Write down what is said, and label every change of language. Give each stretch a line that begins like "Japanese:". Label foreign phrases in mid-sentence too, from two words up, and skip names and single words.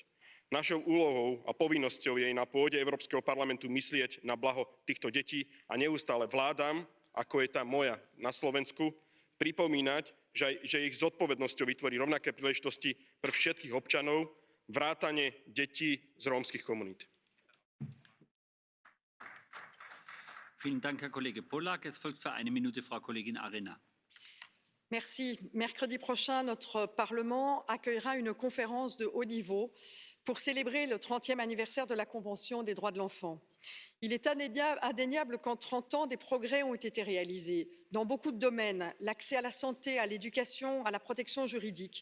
Slovak: Našou úlohou a povinnosťou je na pôde Európskeho parlamentu myslieť na blaho týchto detí a neustále vládam, ako je tá moja na Slovensku, pripomínať, že ich zodpovednosťou vytvorí rovnaké príležitosti pre všetkých občanov, vrátane detí z rómskych komunít.
German: Vielen Dank, Herr Kollege Polak. Es folgt für 1 Minute Frau Kollegin Arena.
French: Merci. Mercredi prochain, notre Parlement accueillera une conférence de haut niveau pour célébrer le 30e anniversaire de la Convention des droits de l'enfant. Il est indéniable qu'en 30 ans, des progrès ont été réalisés dans beaucoup de domaines, l'accès à la santé, à l'éducation, à la protection juridique.